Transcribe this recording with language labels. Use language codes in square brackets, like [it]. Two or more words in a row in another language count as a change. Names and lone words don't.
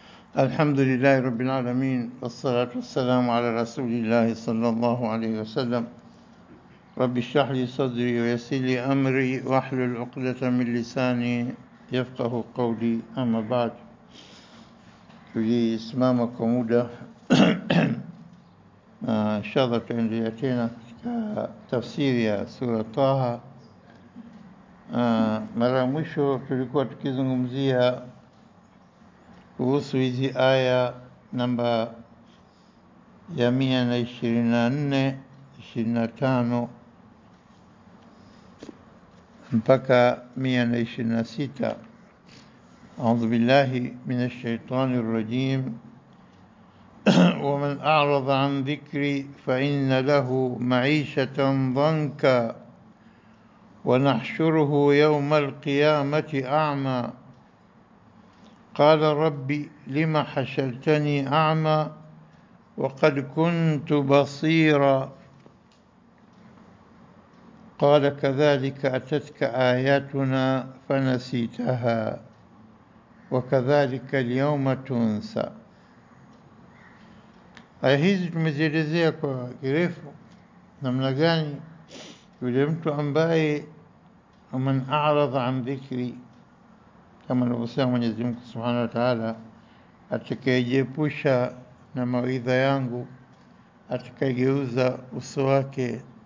[ar] الحمد لله رب العالمين والصلاة والسلام على رسول الله صلى الله عليه وسلم. رب اشرح لي صدري ويسر لي أمري واحلل عقدة من لساني يفقه قولي. أما بعد، [sw] tulisimama kwa muda inshallah tuendelee tena katika tafsiri ya sura Taha. Mara ya mwisho tulikuwa tukizungumzia kuhusu hizi aya namba ya 124, 25 mpaka 126. [ar] أعوذ بالله من الشيطان الرجيم. ومن أعرض عن ذكري فإن له معيشة ضنكا ونحشره يوم القيامة أعمى قال رب لم حشرتني أعمى وقد كنت بصيرا قال كذلك أتتك آياتنا فنسيتها وكذلك اليوم تنسى. [sw] Aya hizi tumezielezea kwa kirefu namna gani yule mtu ambaye [ar] من أعرض عن ذكري, [sw] kama alivyosema Mwenyezi Mungu [ar] سبحانه وتعالى, [sw] atakayejiepusha na mawaidha yangu, atakayegeuza uso wake